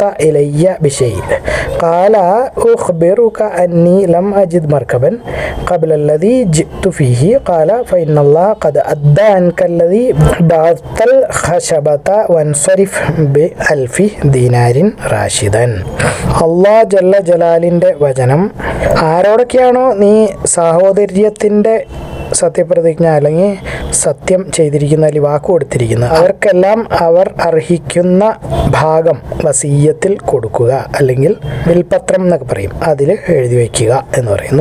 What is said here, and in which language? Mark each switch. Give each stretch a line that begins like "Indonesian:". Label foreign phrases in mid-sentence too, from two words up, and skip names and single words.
Arabic: إلي بشيء قال أخبرك أني لم أجد مركبا قبل الذي جئت فيه قال فإن الله قد أدى عنك الذي بعثت الخشبة وانصرف ب1000 دينار راشدا
Malayalam: അള്ളാഹ് ജല്ല ജലാലിൻ്റെ വചനം ആരോടൊക്കെയാണോ നീ സഹോദര്യത്തിൻ്റെ സത്യപ്രതിജ്ഞ അല്ലെങ്കിൽ സത്യം ചെയ്തിരിക്കുന്ന അല്ലെങ്കിൽ വാക്ക് കൊടുത്തിരിക്കുന്ന അവർക്കെല്ലാം അവർ അർഹിക്കുന്ന ഭാഗം വസീയത്തിൽ കൊടുക്കുക, അല്ലെങ്കിൽ വിൽപത്രം എന്നൊക്കെ പറയും, അതിൽ എഴുതി വയ്ക്കുക എന്ന് പറയുന്നു.